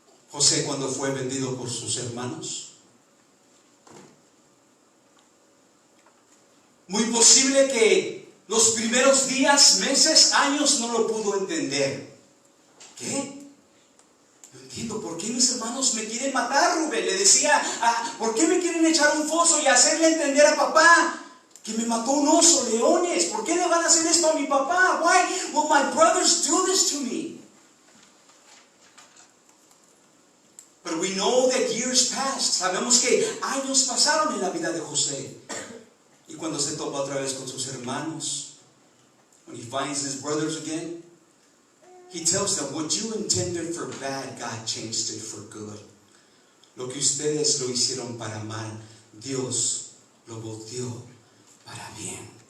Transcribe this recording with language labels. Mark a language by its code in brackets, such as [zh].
[es] José, cuando fue vendido por sus hermanos, muy posible que los primeros días, meses, años no lo pudo entender. ¿Qué? No entiendo por qué mis hermanos me quieren matar, Rubén. Le decía, ¿por qué me quieren echar un foso y hacerle entender a papá que me mató un oso, leones? ¿Por qué le van a hacer esto a mi papá? [en] Why will my brothers do this to me? But we know that years passed. [es] Sabemos que años pasaron en la vida de José. Y cuando se topa otra vez con sus hermanos, [en] when he finds his brothers again, he tells them, what you intended for bad, God changed it for good. [es] Lo que ustedes lo hicieron para mal, Dios lo volteó para bien.